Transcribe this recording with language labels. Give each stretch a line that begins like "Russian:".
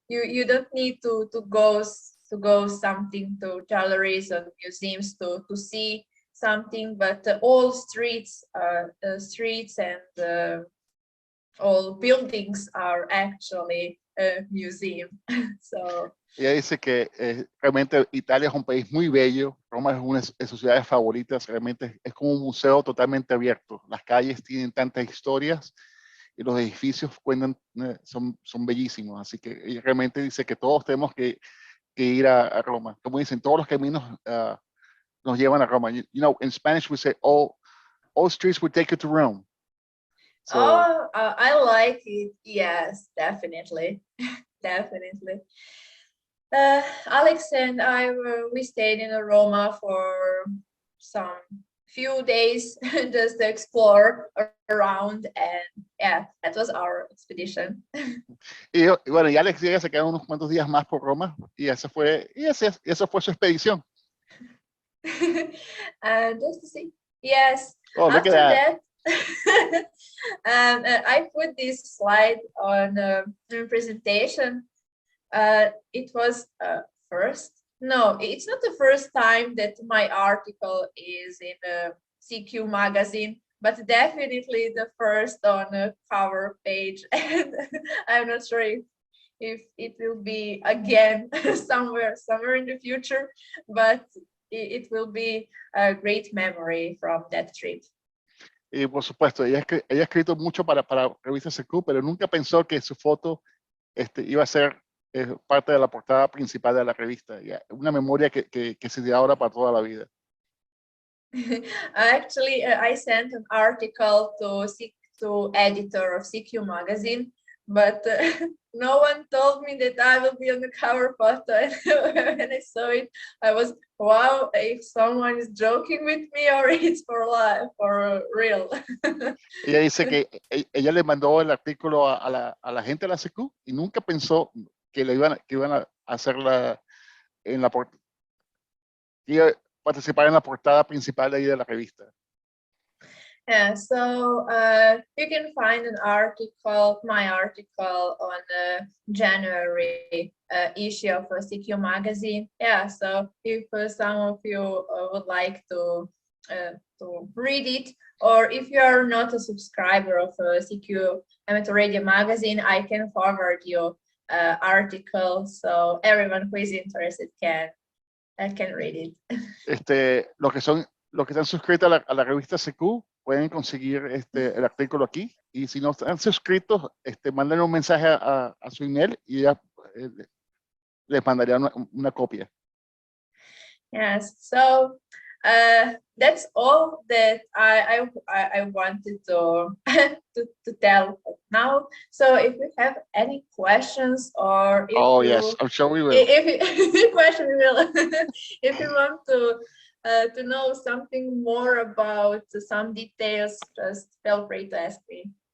English: You don't need to go something to galleries and museums to see something, but all streets and all buildings are actually a museum. So
Spanish: Ella dice que realmente Italia es un país muy bello. Roma es una de sus ciudades favoritas. Realmente es como un museo totalmente abierto. Las calles tienen tantas historias y los edificios cuentan, son bellísimos. Así que ella realmente dice que todos tenemos que ir a Roma. Como dicen, todos los caminos nos llevan a Roma.
English: You know, in Spanish we say, all streets will take you to Rome. So, I like it. Yes, definitely. Definitely. Alex and I we stayed in Roma for some few days just to explore around, and yeah, that was our expedition.
Spanish: y bueno, y Alex llega, se quedan unos cuantos días más por Roma y esa fue su expedición.
English: Just to see. Yes. Oh, look After at that, I put this slide on the presentation. It was it's not the first time that my article is in a CQ magazine, but definitely the first on a cover page. And I'm not sure if it will be again somewhere in the future, but it will be a great memory from that trip.
Spanish: Y por supuesto, ella ha escrito mucho para revista CQ, pero nunca pensó que su foto iba a ser parte de la portada principal de la revista. Una memoria que se da ahora para toda la vida.
English: Actually, I sent an article to editor of CQ magazine, but no one told me that I will be on the cover photo. And when I saw it, I was, wow, if someone is joking with me or it's for life, for real.
Spanish: Ella dice que ella le mandó el artículo a la gente de la CQ y nunca pensó que iban a hacerla en la portada, iba a participar en la portada principal de ahí de la revista.
English: Yeah, so you can find an article, my article, on the January issue of CQ magazine. Yeah, so if some of you would like to read it, or if you are not a subscriber of CQ Amateur Radio magazine, I can forward you article, so everyone who is interested can read it.
Spanish: Los que están suscritos a la revista CQ pueden conseguir el artículo aquí, y si no están suscritos, manden un mensaje a su email y ya les mandaría una copia.
English: Yes, so that's all that I wanted to to tell now. So if you have any questions, or if Yes, I'm sure we will. If you want to know something more about some details, just feel free to ask me.